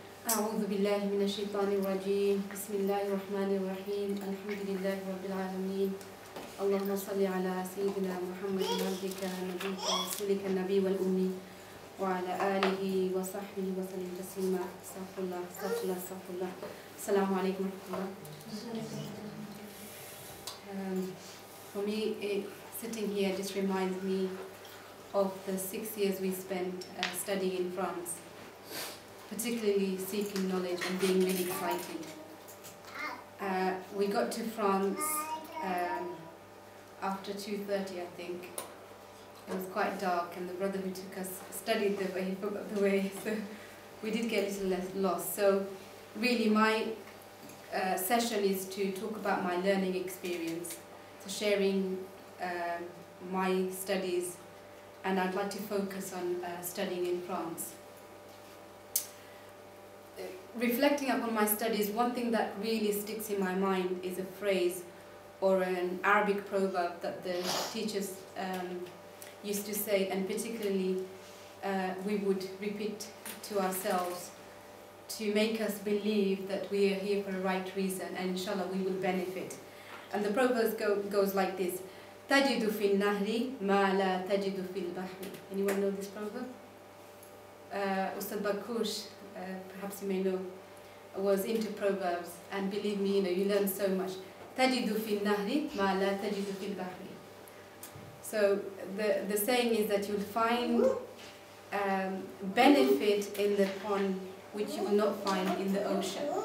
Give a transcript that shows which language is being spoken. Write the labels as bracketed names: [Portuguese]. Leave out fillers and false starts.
[Arabic] أعوذ بالله من الشيطان الرجيم بسم الله الرحمن الرحيم الحمد لله رب العالمين اللهم صل على سيدنا محمد عبدك نبيك ورسولك النبي والأمي وعلى آله وصحبه وسلم تسليما استغفر الله استغفر الله استغفر الله السلام عليكم ورحمة الله. [English] For me, sitting here just reminds me of the 6 years we spent studying in France, particularly seeking knowledge and being really excited. We got to France after 2:30, I think. It was quite dark, and the brother who took us studied the way, he forgot the way, so we did get a little less lost. So really my session is to talk about my learning experience, so sharing my studies, and I'd like to focus on studying in France. Reflecting upon my studies, one thing that really sticks in my mind is a phrase or an Arabic proverb that the teachers used to say, and particularly we would repeat to ourselves to make us believe that we are here for a right reason, and inshallah we will benefit. And the proverb goes like this: [Arabic] تَجِدُ فِي النَّهْرِ مَا لَا تَجِدُ فِي الْبَحْرِ. [English] Anyone know this proverb? Ustad Bakush, perhaps you may know, was into proverbs, and believe me, you learn so much. [Arabic] تَجِدُ فِي النَّهْرِ مَا لَا تَجِدُ فِي الْبَحْرِ. [English] So the saying is that you'll find benefit in the pond which you will not find in the ocean.